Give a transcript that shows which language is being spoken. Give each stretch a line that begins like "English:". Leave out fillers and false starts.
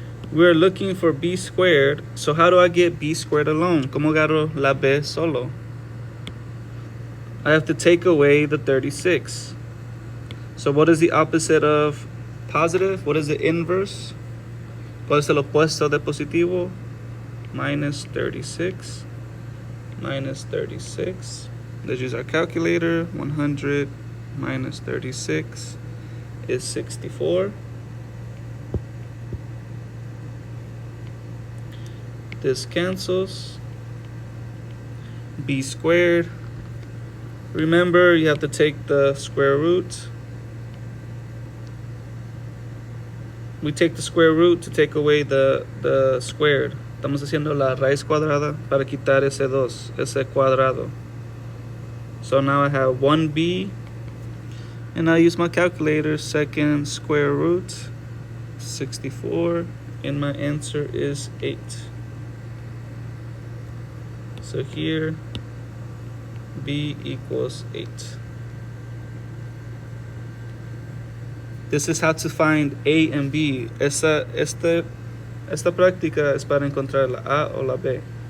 English: We're looking for B squared. So how do I get B squared alone?
Spanish: ¿Cómo agarro la B solo?
English: I have to take away the 36. So what is the opposite of positive? What is the inverse?
Spanish: ¿Cuál es el opuesto de positivo?
English: Minus 36. Minus 36. Let's use our calculator. 100 minus 36 is 64. This cancels. B squared. Remember, you have to take the square root. We take the square root to take away the squared.
Spanish: Estamos haciendo la raíz cuadrada para quitar ese 2, ese cuadrado.
English: So now I have 1b, and I use my calculator. Second square root, 64, and my answer is 8. So here, b equals 8. This is how to find A and B.
Spanish: Esta práctica es para encontrar la A o la B.